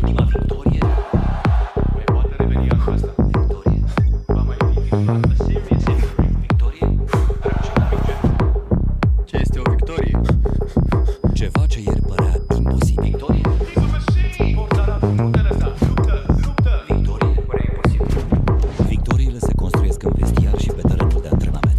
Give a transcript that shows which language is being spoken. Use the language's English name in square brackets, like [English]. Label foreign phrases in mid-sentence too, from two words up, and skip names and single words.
[Romanian] Ultima victorie. Mai poate reveni anul ăsta. Victorie. Va mai fi filmat. [English] A serious injury. [Romanian] Victorie. Ce este o victorie? Ceva ce ieri părea imposibil. Victorie. Forța Aradul, nu te lăsa. Luptă, luptă. Victorie. Părea imposibil. Victoriile se construiesc în vestiar și pe terenul de antrenament.